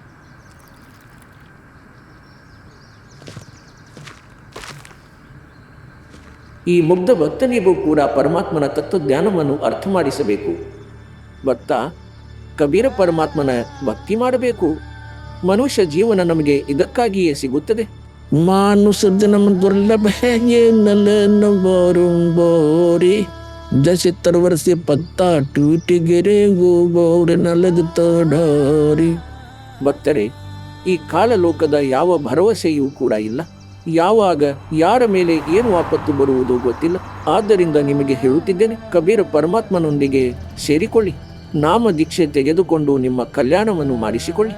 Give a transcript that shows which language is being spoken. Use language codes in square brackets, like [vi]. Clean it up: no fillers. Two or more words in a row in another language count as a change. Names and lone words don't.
[kn] ಈ ಮುಗ್ಧ ಭಕ್ತನಿಗೂ ಕೂಡ ಪರಮಾತ್ಮನ ತತ್ವಜ್ಞಾನವನ್ನು ಅರ್ಥ ಮಾಡಿಸಬೇಕು. ಭಕ್ತ, ಕಬೀರ ಪರಮಾತ್ಮನ ಭಕ್ತಿ ಮಾಡಬೇಕು. ಮನುಷ್ಯ ಜೀವನ ನಮಗೆ ಇದಕ್ಕಾಗಿಯೇ ಸಿಗುತ್ತದೆ. [hi] मानुष जन्म दुर्लभ बोरी जैसे तरवर से पत्ता टूट गिरे गोबोर नलद तडारि. [kn] ಭಕ್ತರೇ, ಈ ಕಾಲಲೋಕದ ಯಾವ ಭರವಸೆಯೂ ಕೂಡ ಇಲ್ಲ. ಯಾವಾಗ ಯಾರ ಮೇಲೆ ಏನು ಆಪತ್ತು ಬರುವುದೋ ಗೊತ್ತಿಲ್ಲ. ಆದ್ದರಿಂದ ನಿಮಗೆ ಹೇಳುತ್ತಿದ್ದೇನೆ, ಕಬೀರ ಪರಮಾತ್ಮನೊಂದಿಗೆ ಸೇರಿಕೊಳ್ಳಿ. ನಾಮ ದೀಕ್ಷೆ ತೆಗೆದುಕೊಂಡು ನಿಮ್ಮ ಕಲ್ಯಾಣವನ್ನು ಮಾಡಿಸಿಕೊಳ್ಳಿ.